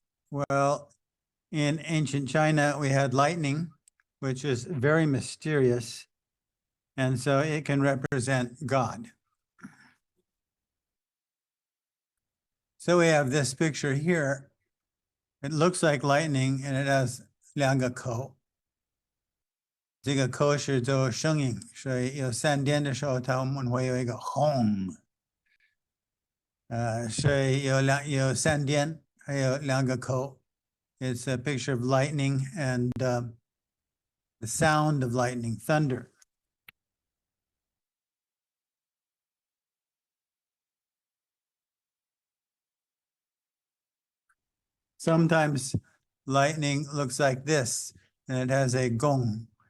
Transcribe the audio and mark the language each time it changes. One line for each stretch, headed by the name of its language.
English: Well, in ancient China, we had lightning, which is very mysterious, and so it can represent God. So we have this picture here. It looks like lightning, and it has
Chinese: 两个口。这个口是做声音，所以有闪电的时候，它们会有一个轰。所以有闪电，还有两个口。
English: It's a picture of lightning and the sound of lightning, thunder. Sometimes lightning looks like this, and it has a gong.